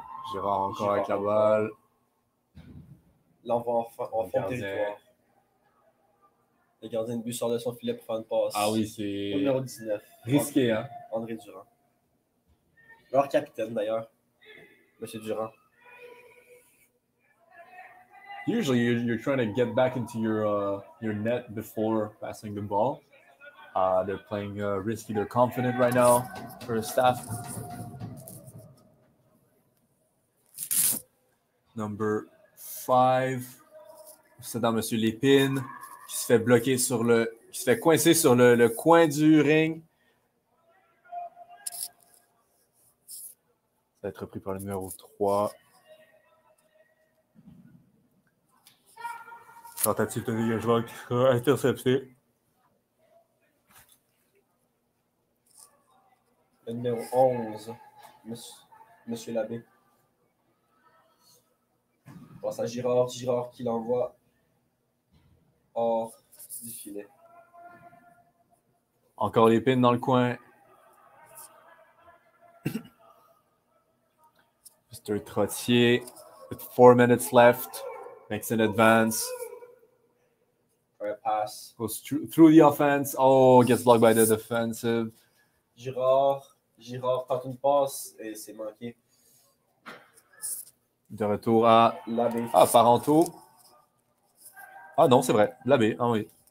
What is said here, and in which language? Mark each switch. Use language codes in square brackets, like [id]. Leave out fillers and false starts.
[fr] Girard encore avec la balle. L'envoie en fond de territoire. Le gardien de but sort de son filet pour faire une passe. Ah oui, c'est Au numéro 19. risqué, hein? André Durand. Leur capitaine d'ailleurs. Monsieur Durand. [en] Usually, you're trying to get back into your net before passing the ball. They're playing risky. They're confident right now for the staff. Number 5. [fr] C'est dans M. Lépine qui se fait bloquer sur le. Qui se fait coincer sur le coin du ring. Ça va être repris par le numéro 3. Tentative de dégagement qui sera interceptée. Le numéro 11, Monsieur Labbé. On passe à Girard. Girard qui l'envoie hors du filet. Encore Lépine dans le coin. [en] Mr. Trottier, with 4 minutes left, makes an advance. [fr] Un pass. [en] Goes through the offense. Oh, gets blocked by the defensive. [fr] Girard tente une passe et c'est manqué. De retour à Labbé. Parenteau. Ah non, c'est vrai. Labbé. Ah oui.